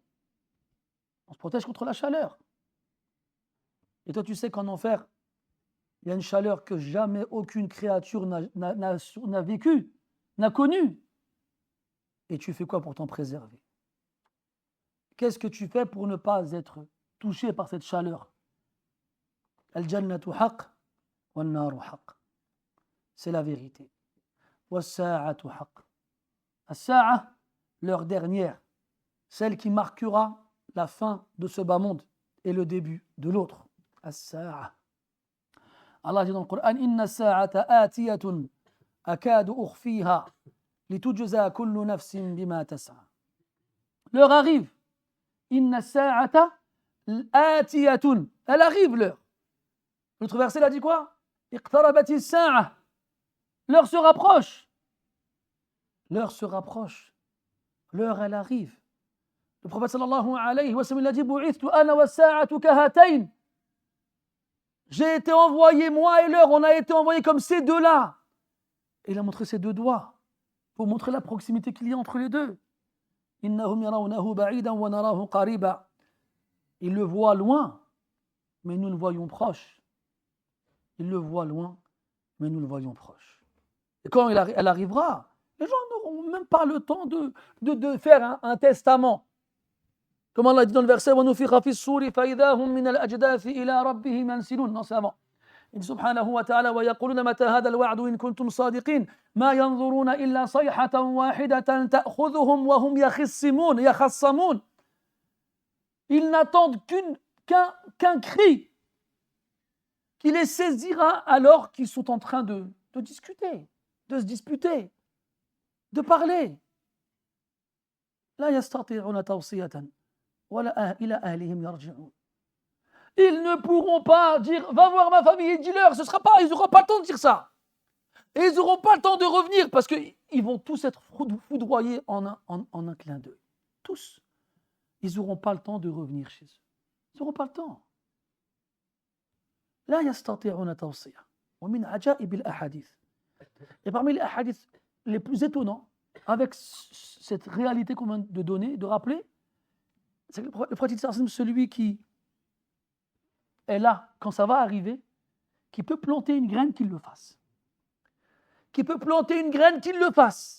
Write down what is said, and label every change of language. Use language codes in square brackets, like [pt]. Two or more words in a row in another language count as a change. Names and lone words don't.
[fr] On se protège contre la chaleur. Et toi, tu sais qu'en enfer, il y a une chaleur que jamais aucune créature n'a vécue, n'a connue. Et tu fais quoi pour t'en préserver? Qu'est-ce que tu fais pour ne pas être touché par cette chaleur? [ar] الجنة حق والنار حق. [fr] C'est la vérité. [ar] والساعة حق. As-sa'a, [fr] l'heure dernière, celle qui marquera la fin de ce bas monde et le début de l'autre. [ar] As-sa'a. [fr] Allah dit dans le Coran [ar] إن الساعة آتية أكاد أخفيها لتجزى كل نفس بما تسعى. [fr] L'heure arrive. [ar] إن الساعة آتية. [fr] Elle arrive l'heure. L'autre verset l'a dit quoi? [ar] اقتربت الساعة. [fr] L'heure se rapproche. L'heure se rapproche. L'heure elle arrive. Le prophète [ar] صلى الله عليه وسلم [fr] a dit [ar] بعثت أنا والساعة كهاتين. [fr] J'ai été envoyé, moi et l'heure, on a été envoyés comme ces deux-là. Et il a montré ses 2 doigts pour montrer la proximité qu'il y a entre les deux. [ar] إنهم يرونه بعيدا ونراه قريبا. [fr] Il le voit loin, mais nous le voyons proche. Il le voit loin, mais nous le voyons proche. Et quand elle arrivera, les gens n'auront même pas le temps de faire un testament. Comme Allah dit dans le verset [ar] وَنُفِخَ فِي الصُّورِ فَإِذَا هُمْ مِنَ الْأَجْدَاثِ إِلَىٰ رَبِّهِمْ يَنْسِلُونَ. [fr] Non, c'est avant. Il dit [ar] سبحانه وتعالى وَيَقُولُونَ مَتَى هَذَا الْوَعْدُ إِن كُنتُمْ صَادِقِينَ مَا يَنظُرُونَ إِلَّا صَيْحَةً وَاحِدَةً تَأْخُذُهُمْ وَهُمْ يَخَصَّمُونَ. [fr] Ils n'attendent qu'un cri qui les saisira alors qu'ils sont en train de discuter, de se disputer, de parler. [ar] لا يستطيعون توصية ولا إلى أهلهم يرجعون. [fr] Ils ne pourront pas dire va voir ma famille et dis-leur, ils n'auront pas le temps de dire ça. Et ils n'auront pas le temps de revenir parce qu'ils vont tous être foudroyés en un clin d'œil. Tous. Ils n'auront pas le temps de revenir chez eux. Ils n'auront pas le temps. [ar] لا يستطيعون توصية ومن عجائب الأحاديث. [fr] Et parmi les hadiths les plus étonnants avec cette réalité qu'on vient de donner, de rappeler, c'est que le prophète celui qui est là quand ça va arriver, qui peut planter une graine, qu'il le fasse. Qui peut planter une graine, qu'il le fasse.